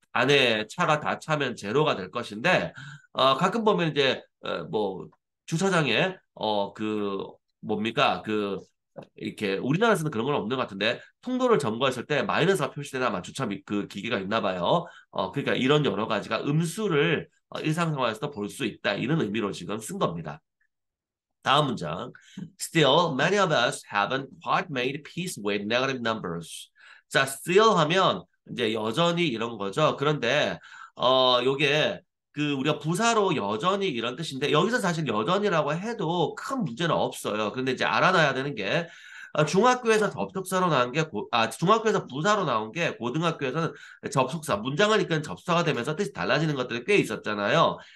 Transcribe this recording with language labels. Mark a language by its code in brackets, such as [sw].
[ko] 안에 차가 다 차면 제로가 될 것인데 가끔 보면 이제 뭐 주차장에 그 뭡니까 그 이렇게 우리나라에서는 그런 건 없는 것 같은데 통로를 점거했을 때 마이너스가 표시되는 아마 주차 그 기계가 있나 봐요. 그러니까 이런 여러 가지가 음수를 일상생활에서도 볼 수 있다 이런 의미로 지금 쓴 겁니다. 다음 문장. [en] Still, many of us haven't quite made peace with negative numbers. [ko] 자, still 하면 이제 여전히 이런 거죠. 그런데 요게 그 우리가 부사로 여전히 이런 뜻인데 여기서 사실 여전이라고 해도 큰 문제는 없어요. 근데 이제 알아놔야 되는 게 중학교에서 접속사로 나온 게 중학교에서 부사로 나온 게 고등학교에서는 접속사, 문장을 이끄는 접속사가 되면서 뜻이 달라지는 것들이 꽤 있었잖아요.